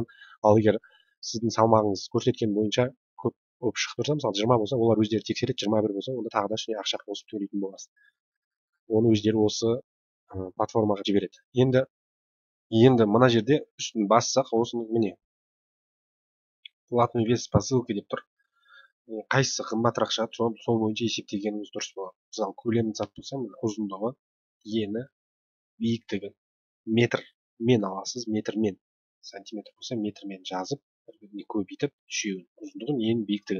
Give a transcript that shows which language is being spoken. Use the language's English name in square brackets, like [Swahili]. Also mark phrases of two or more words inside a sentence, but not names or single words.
[Kazakh] Ал егер сіздің салмағыңыз көрсеткен бойынша көп шығып тұрса, мысалы 20 болса, олар өздері тексереді, 21 болса, онда тағы да ішіне ақша қосып төлейтін боласыз. Оны өздері осы платформаға жібереді. Енді мына жерде үстін бассақ, осыны міне [Russian] платный вес по ссылке [Kazakh] деп тұр. Қайсысы қымбатырақ шығады, сол бойынша есептегеніміз дұрыс болады. Мысалы, көлемін сатып болсам, ұзындығы, ені, биіктігі метрмен аласыз, метрмен. Сантиметр болса, метрмен жазып, көбейтіп, үшеуін, ұзындығын, ені, биіктігін.